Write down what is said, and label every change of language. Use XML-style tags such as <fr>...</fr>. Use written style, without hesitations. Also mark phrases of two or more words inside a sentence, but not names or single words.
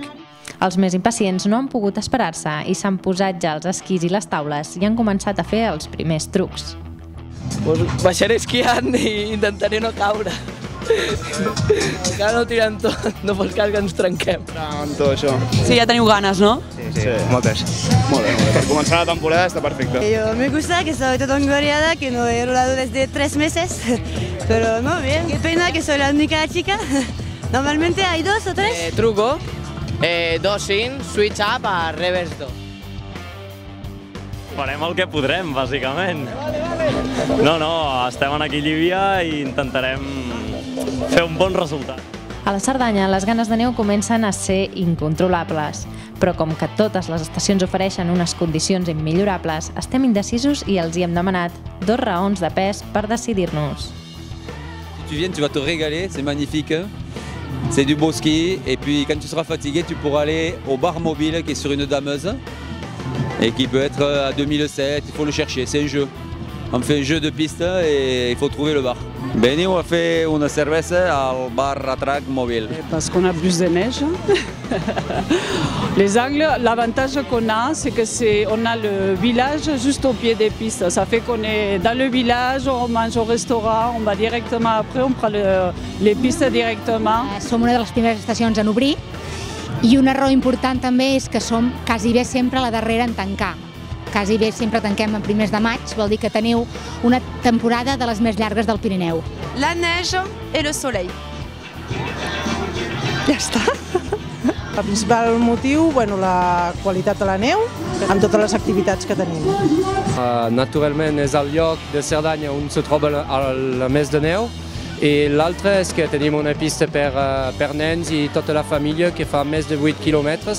<ca>Els més impacients no han pogut esperar-se i s'han posat ja els esquís i les taules i han començat a fer els primers trucs. Baixaré esquiant i intentaré no caure. Encara no tirem tot, no fos cas que ens trenquem. Amb tot això. Sí, ja teniu ganes, no? Sí, moltes. Molt bé. Per començar la temporada està perfecte.</ca> <es>Me gusta que estoy todo engoriada, que no he rodado desde 3 meses, pero no, bien. Qué pena que soy la única chica. Normalmente hay 2 o 3.</es> <en>Truco. 2 in, switch up a reverse 2.</en> <ca>Farem el que podrem, bàsicament. No, estem aquí a Llívia i intentarem fer un bon resultat. A la Cerdanya, les ganes de neu comencen a ser incontrolables, però com que totes les estacions ofereixen unes condicions immillorables, estem indecisos i els hi hem demanat 2 raons de pes per decidir-nos.</ca> <fr>Si tu viens, tu vas te régaler, c'est magnifique. C'est du beau ski et puis quand tu seras fatigué, tu pourras aller au bar mobile qui est sur une dameuse et qui peut être à 2007, il faut le chercher, c'est un jeu. On fait un jeu de piste et il faut trouver le bar.</fr> <ca>Veniu a fer una cervesa al bar Ratrac Mobile.</ca> <fr>Parce qu'on a plus de neige. Les angles, l'avantage qu'on a, c'est qu'on a le village juste au pied des pistes. Ça fait qu'on est dans le village, on mange au restaurant, on va directement après, on prend les pistes directement.</fr> <ca>Som una de les primeres estacions en obrir i una raó important també és que som quasi bé sempre la darrera en tancar. Quasi bé sempre tanquem a primers de maig, vol dir que teniu una temporada de les més llargues del Pirineu.</ca> <fr>La neige et le soleil.</fr> <ca>Ja està. El principal motiu, la qualitat de la neu, amb totes les activitats que tenim. Naturalment és el lloc de Cerdanya on se troba el mes de neu, i l'altre és que tenim una pista per nens i tota la família que fa més de 8 quilòmetres.</ca>